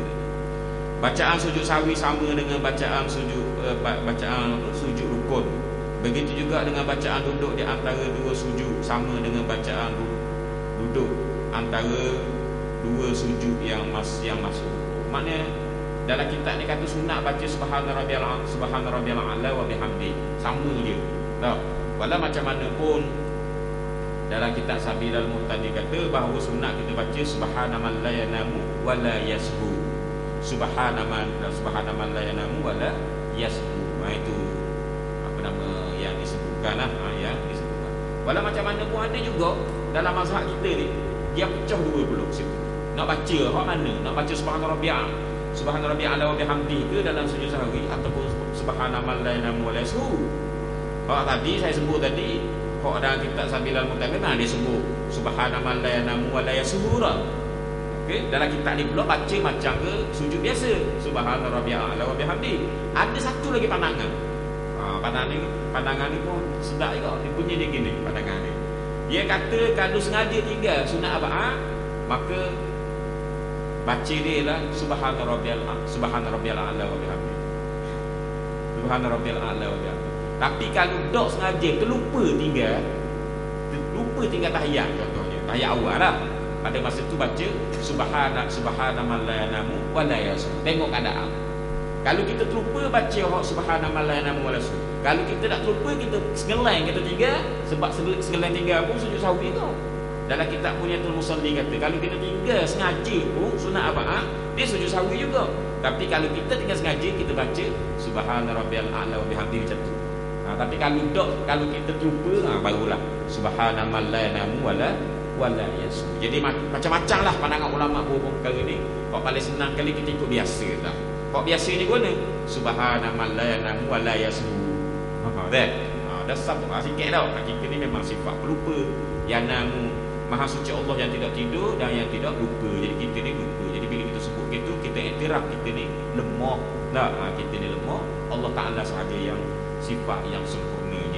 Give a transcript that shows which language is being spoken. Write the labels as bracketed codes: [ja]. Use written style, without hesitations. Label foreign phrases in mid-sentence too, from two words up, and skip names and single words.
[ms] Bacaan sujud sahwi sama dengan bacaan sujud rukun. Begitu juga dengan bacaan duduk di antara dua sujud, sama dengan bacaan duduk antara dua sujud yang masuk. Maknanya dalam kitab ni kata sunat baca [ar] سبحان ربي الأعلى وبحمده. [ms] Sama je. Tahu? Walau macam mana pun dalam kitab Sabilal Muhtadi kata bahawa sunat kita baca [ar] سبحان من لا ينام ولا يسهو. سبحان من لا ينام ولا يسهو. [ms] Itu apa nama yang disebutkan lah, yang disebutkan. Walau macam mana pun ada juga dalam mazhab kita ni dia pecah dua pula situ. Nak baca hak mana? Nak baca [ar] سبحان ربي الأعلى وبحمده [ms] ke dalam sujud sahwi ataupun [ar] سبحان من لا ينام ولا يسهو. [ms] Hak tadi saya sebut tadi, hak dalam kitab Sabilal Muhtadi dia sebut [ar] سبحان من لا ينام ولا يسهو. [ms] Okey, dalam kitab ni pula baca macam ke sujud biasa, [ar] سبحان ربي الأعلى وبحمده. [ms] Ada satu lagi pandangan. Pandangan ni pun sedap juga. Dia punya dia gini pandangan ni. Dia kata kalau sengaja tinggal sunat aba'ah, maka baca dia lah [ar] سبحان ربي الأعلى وبحمده. سبحان ربي الأعلى وبحمده. [ms] Tapi kalau dok sengaja terlupa tinggal tahiyat contohnya, tahiyat awal lah. Pada masa tu baca [ar] سبحان من لا ينام ولا يسهو. [ms] Tengok keadaan. Kalau kita terlupa baca [ar] سبحان من لا ينام ولا يسهو. [ms] Kalau kita tak terlupa, kita sengeleng kita tinggal. Sebab sengeleng tinggal pun sujud sahwi kau. Dalam kitab Punyatul Musalli kata kalau kita tinggal sengaja pun sunat aba'ah, dia sujud sahwi juga. Tapi kalau kita tinggal sengaja, kita baca [ar] سبحان ربي الأعلى وبحمده [ms] macam tu. Tapi kalau kita terlupa, barulah [ar] سبحان من لا ينام ولا يسهو. [ms] Jadi macam-macam lah pandangan ulama berhubung perkara ni. Kau paling senang kali kita ikut biasa lah. Kau biasa ni guna [ar] سبحان من لا ينام ولا يسهو. [ms] Dah sabuk sikit tau. Kita ni memang sifat pelupa. Yanamu, Maha suci Allah yang tidak tidur dan yang tidak lupa. Jadi kita ni lupa. Jadi bila kita sebut gitu, kita iktiraf kita ni lemah. Kita ni lemah. Allah Ta'ala sahaja yang sifat yang sempurnanya.